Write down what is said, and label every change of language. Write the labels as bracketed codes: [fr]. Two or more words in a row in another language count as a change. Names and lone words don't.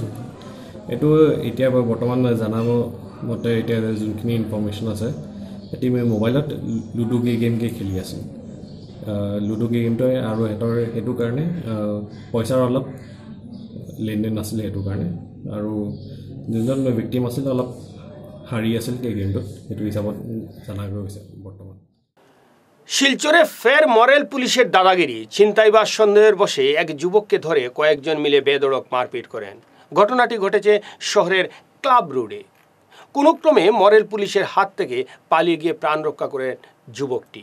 [as] এইটো এতিয়া বৰ্তমান জানা মতে এতিয়া যোনখিনি ইনফৰ্মেশ্যন আছে, এটি মোবাইলত লুডু গেমকে খেলি আছিল। লুডু গেমটোৱে আৰু সেইটো কাৰণে পইচাৰ অলপ লেনদেন নাছিলে, সেইটো কাৰণে। আৰু যোনজন ভিক্টিম আছিল অলপ হাৰি আছিল সেই গেমটোত, সেইটো হিচাপত জানা গৈছে বৰ্তমান। [bn] শিলচরে ফের মরেল পুলিশের দাদাগিরি। ছিনতাইবাজ সন্দেহের বশে এক যুবককে ধরে কয়েকজন মিলে বেধড়ক মারপিট করেন। ঘটনাটি ঘটেছে শহরের ক্লাব রোডে। কোনোক্রমে মরেল পুলিশের হাত থেকে পালিয়ে গিয়ে প্রাণ রক্ষা করেন যুবকটি।